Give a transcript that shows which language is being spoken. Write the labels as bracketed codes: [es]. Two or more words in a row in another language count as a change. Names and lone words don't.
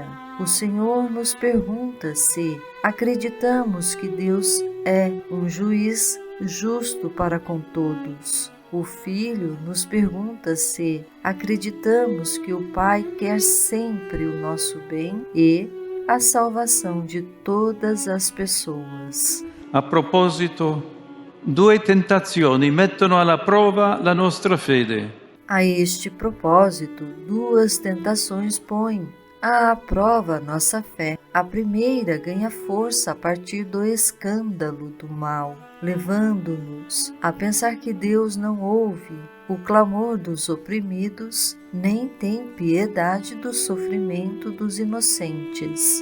[pt] O Senhor nos pergunta se acreditamos que Deus é um juiz justo para com todos. O Filho nos pergunta se acreditamos que o Pai quer sempre o nosso bem e a salvação de todas as pessoas. [it] A proposito, 2 tentazioni mettono alla prova la nostra fede. [pt] A este propósito, 2 tentações põem à prova nossa fé. A primeira ganha força a partir do escândalo do mal, levando-nos a pensar que Deus não ouve o clamor dos oprimidos, nem tem piedade do sofrimento dos inocentes.